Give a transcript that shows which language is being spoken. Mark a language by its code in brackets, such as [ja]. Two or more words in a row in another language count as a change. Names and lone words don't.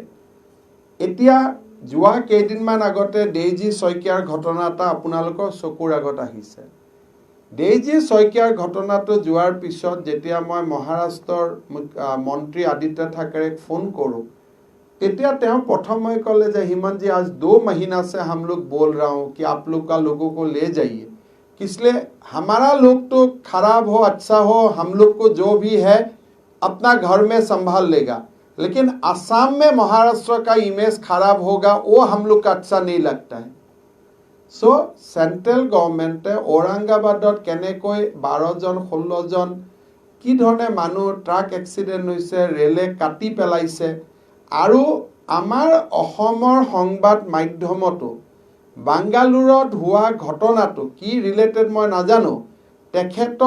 [as] এতিয়া যোৱা কেইদিনমান আগতে ডেইজি শইকীয়াৰ ঘটনা এটা আপোনালোকৰ চকুৰ আগত আহিছে। ডেইজি শইকীয়াৰ ঘটনাটো যোৱাৰ পিছত যেতিয়া মই মহাৰাষ্ট্ৰৰ মন্ত্ৰী আদিত্য ঠাকৰেক ফোন কৰোঁ তেতিয়া তেওঁ প্ৰথমে ক'লে যে [hi] হিমন্ত जी आज 2 महीना से हम लोग बोल रहा हूँ कि आप लोग का लोगों को ले जाइए इसलिए हमारा लोग तो खराब हो अच्छा हो हम लोग को जो भी है अपना घर में संभाल लेगा लेकिन असम में महाराष्ट्र का इमेज खराब होगा वो हम लोग का अच्छा नहीं लगता है [as] ছ' চেণ্ট্ৰেল গৱৰ্নমেণ্টে ঔৰংগাবাদত কেনেকৈ 12 জন 16 জন কি ধৰণে মানুহ [en] truck accident [as] হৈছে ৰেলে কাটি পেলাইছে আৰু আমাৰ অসমৰ সংবাদ মাধ্যমতো বাংগালুৰত হোৱা ঘটনাটো কি ৰিলেটেড মই নাজানো তেখেতৰ